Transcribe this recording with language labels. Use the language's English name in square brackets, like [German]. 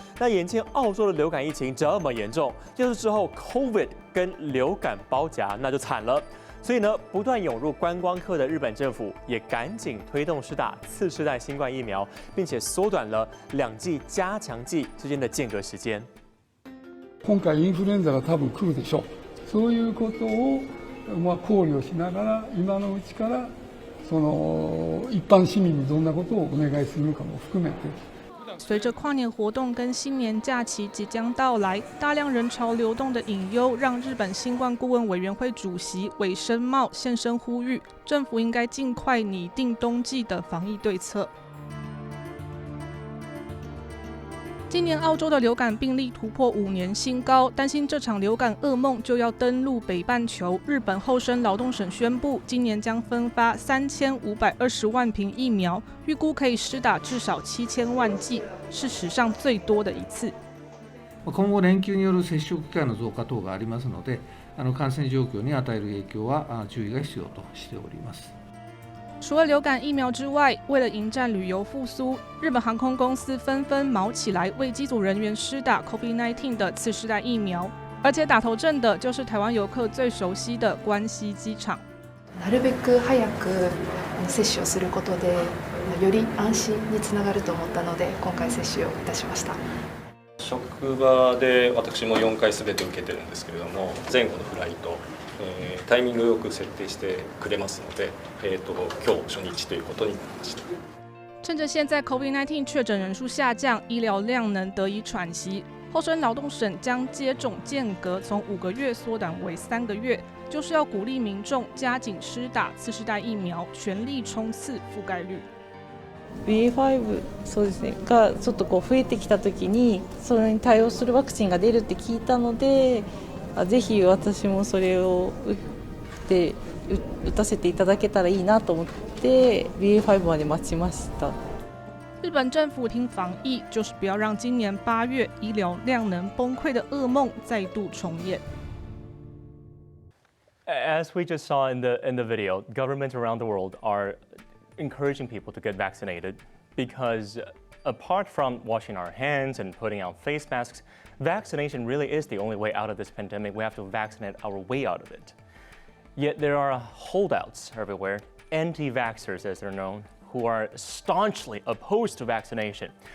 [Chinese] 那眼见澳洲的流感疫情这么严重，要是之后 COVID 跟流感包夹，那就惨了。所以呢，不断涌入观光客的日本政府也趕緊推動施打次世代新冠疫苗，並且縮短了2劑加強劑之間的間隔時間。 [Japanese] 今回インフルエンザが多分来るでしょう。そういうことを考慮しながら今のうちから一般市民にどんなことをお願いするかも含めて。 [Chinese] 随着跨年活动跟新年假期即将到来，大量人潮流动的隐忧，让日本新冠顾问委员会主席尾生茂现身呼吁，政府应该尽快拟定冬季的防疫对策。今年澳洲的流感病例突破5年新高，担心这场流感噩梦就要登陆北半球。日本厚生劳动省宣布，今年将分发3520万瓶疫苗，预估可以施打至少7000万剂，是史上最多的一次。 [Japanese] 今後連休による接触機会の増加等がありますので、感染状況に与える影響は注意が必要としております。 [Chinese] 除了流感疫苗之外，为了迎战旅游复苏，日本航空公司纷纷卯起来为机组人员施打 COVID-19 的次世代疫苗，而且打头阵的就是台湾游客最熟悉的关西机场。 [Japanese] なるべく早く接種をすることで、より安心につながると思ったので、今回接種をいたしました。職場で私も4回すべて受けてるんですけれども、前後のフライトタイミングよく設定してくれますので、今日初日ということになりました。 [Chinese] 趁着现在 COVID-19 确诊人数下降，医疗量能得以喘息，厚生劳动省将接种间隔从5个月缩短为3个月，就是要鼓励民众加紧施打次世代疫苗，全力冲刺覆盖率。 [Japanese] BA.5 そうですねがちょっとこう増えてきたときにそれに対応するワクチンが出るって聞いたので、ぜひ私もそれを打たせていただけたらいいなと思って BA.5 まで待ちました。 [Chinese] 日本政府听防疫，就是不要让今年8月医疗量能崩溃的噩梦再度重演。 [English] As we just saw in the video, governments around the world are encouraging people to get vaccinated because apart from washing our hands and putting on face masks, vaccination really is the only way out of this pandemic. We have to vaccinate our way out of it. Yet there are holdouts everywhere, anti-vaxxers as they're known, who are staunchly opposed to vaccination.